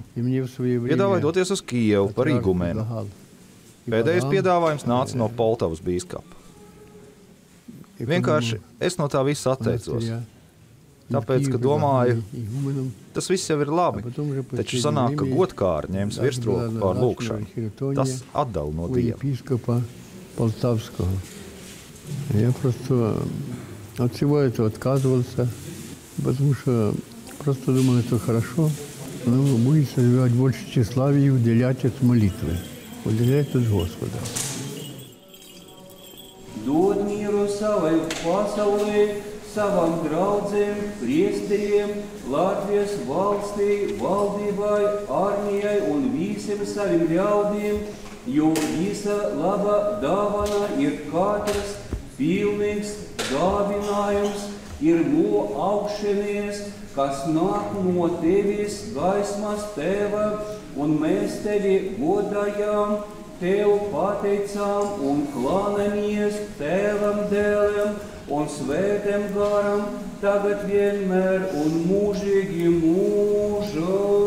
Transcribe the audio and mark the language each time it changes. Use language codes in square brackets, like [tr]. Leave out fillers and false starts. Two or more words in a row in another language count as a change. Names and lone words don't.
[lv] Piedāvāja doties uz Kijevu par igumenu. Pēdējais piedāvājums nāca no Poltavas bīskapa. Vienkārši es no tā visa atteicos. Tāpēc, ka domāju, tas viss jau ir labi, taču sanāk, ka godkāri ņems virsroku pār lūkšanu. Tas atdala no Dieva. [ru] Я просто от всего этого отказывался. Потому что просто думал, это хорошо. Но будет развивать больше тщеславия и уделять от молитвы. Уделять от Господа. [lv] Dod mieru savai pasaulē, savam draudzēm, priesteriem, Latvijas valstī, valdībai, armijai un visiem saviem ļaudīm, jo visa laba dāvana ir katrs pilnīgs dāvinājums, ir no augšamies, kas nāk no tevis gaismas tēva, un mēs tevi godājām, tev pateicām un klānamies tēvam, dēlam un svētam garam, tagad vienmēr un mūžīgi mūžam.